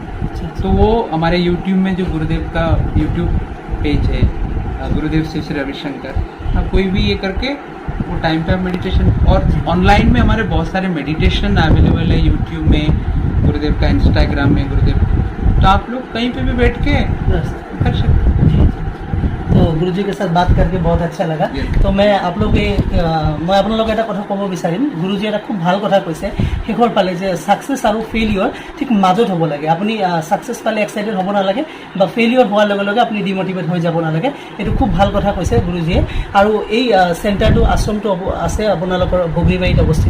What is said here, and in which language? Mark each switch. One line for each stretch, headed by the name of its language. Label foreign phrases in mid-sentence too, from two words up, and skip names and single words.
Hindi: तो वो हमारे यूट्यूब में जो गुरुदेव का यूट्यूब पेज है, गुरुदेव श्री श्री रविशंकर, आप कोई भी ये करके वो टाइम पे आप मेडिटेशन, और ऑनलाइन में हमारे बहुत सारे
English: meditation available
Hindi: है यूट्यूब में, गुरुदेव का इंस्टाग्राम में गुरुदेव, तो आप लोग कहीं पे भी बैठ के कर सकते हैं। तो गुरुजीर साथे बात करके बहुत अच्छा लगा।
Assamese: তো মই আপোনালোকে এটা কথা ক'ব বিচাৰিম, গুৰুজীয়ে এটা খুব ভাল কথা কৈছে শেষৰ পালে যে ছাকচেছ আৰু ফেইলিয়ৰ ঠিক মাজত হ'ব লাগে। আপুনি ছাকচেছ পালে এক্সাইটেড হ'ব নালাগে বা ফেইলিয়ৰ হোৱাৰ লগে লগে আপুনি ডিমোটিভেট হৈ যাব নালাগে। এইটো খুব ভাল কথা কৈছে গুৰুজীয়ে। আৰু এই চেণ্টাৰটো আশ্ৰমটো আছে আপোনালোকৰ বগৰীবাৰীত অৱস্থিত।